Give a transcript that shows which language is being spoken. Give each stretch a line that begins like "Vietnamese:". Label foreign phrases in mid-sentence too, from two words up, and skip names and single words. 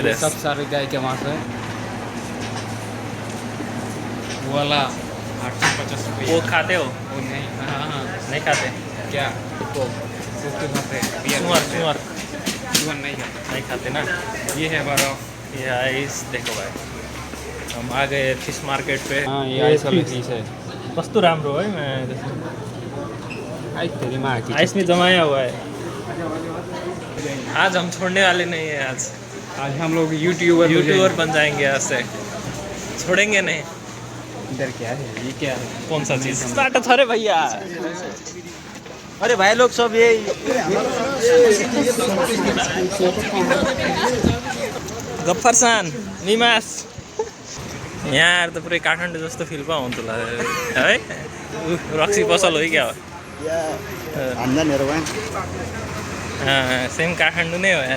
Hindi: ये सब सारे गाय का मांस है। वो वाला 850 रुपये। वो खाते हो? वो नहीं। हाँ नहीं खाते क्या? वो वो तो खाते हैं। बियर सुअर नहीं खाते। नहीं खाते ना। ये है बर्फ। ये आइस देखो भाई, हम आ गए
English: fish market
Hindi: पे। हाँ, ये आइस वाली चीज़ है।
Nepali: कस्तो राम्रो है। मैं
Hindi: आई तेरी माँ की। आइस में जमाया हुआ है। आज हम छोड़ने वाले नहीं है। आज हम लोग यूट्यूबर बन जाएंगे आज से, छोड़ेंगे नहीं। इधर क्या है? ये क्या है? कौन सा चीज स्टार्ट था रे भैया? अरे भाई लोग सब ये
Nepali: गफ्फरसान निमास यहाँ त पुरै काठमाडौँ जस्तो फिल पो आउँछ होला है। रक्सी पसल हो क्या हो? सेम काठमाडौँ नै हो यार।